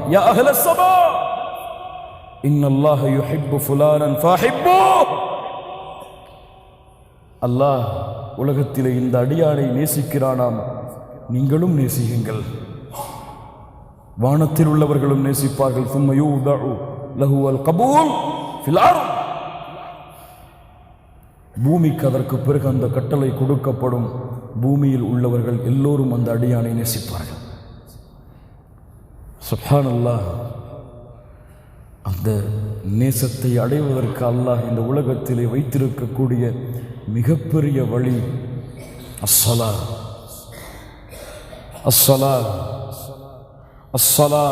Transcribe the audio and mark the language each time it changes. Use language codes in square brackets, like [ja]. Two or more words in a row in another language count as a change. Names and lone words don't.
[ar] يا أهل السماء إن الله يحب فلانا فأحبوه. [ta] அல்லாஹ் உலகத்திலே இந்த அடியானை நேசிக்கிறானாம், நீங்களும் நேசியுங்கள். வானத்தில் உள்ளவர்களும் நேசிப்பார்கள். [ar] ثم يوضع له القبول في الارض. [ta] பூமிக்கு அதற்கு பிறகு அந்த கட்டளை கொடுக்கப்படும். பூமியில் உள்ளவர்கள் எல்லோரும் அந்த அடியானை நேசிப்பார்கள். சுப்ஹானல்லாஹ். அந்த நேசத்தை அடைவதற்கு அல்லாஹ் இந்த உலகத்திலே வைத்திருக்கக்கூடிய மிகப்பெரிய வழி [ar] الصلاة، الصلاة، الصلاة.